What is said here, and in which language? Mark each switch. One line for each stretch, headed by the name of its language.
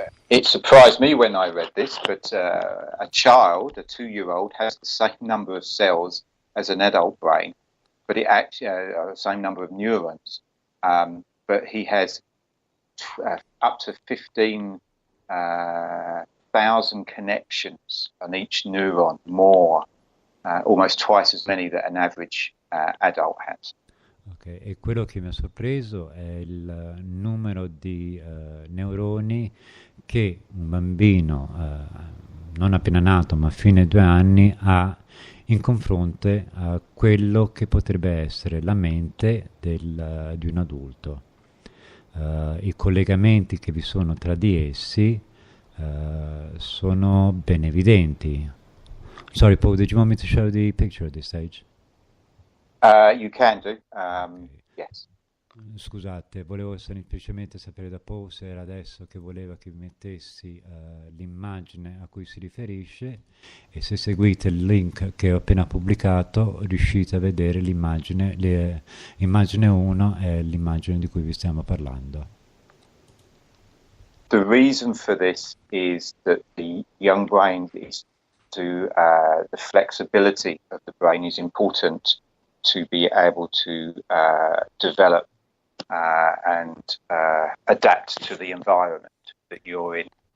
English: It surprised me when I read this, but a child, a 2-year-old, has the same number of cells as an adult brain, but it actually the same number of neurons. But he has up to 15,000 connections on each neuron, more, almost twice as many that an average adult has. Okay.
Italian: E quello che mi ha sorpreso è il numero di neuroni che un bambino non appena nato ma fino ai 2 anni ha in confronto a quello che potrebbe essere la mente di un adulto. I collegamenti che vi sono tra di essi sono ben evidenti.
English: Sorry, Paul, did you want me to show the picture at this stage? You can do, yes.
Italian: Scusate, volevo semplicemente sapere da Paul se era adesso che voleva che mettessi l'immagine a cui si riferisce, e se seguite il link che ho appena pubblicato riuscite a vedere l'immagine. Immagine 1 è l'immagine di cui vi stiamo parlando.
English: The reason for this is that the young brain is the flexibility of the brain is important to be able to develop and adapt to the environment that you're in.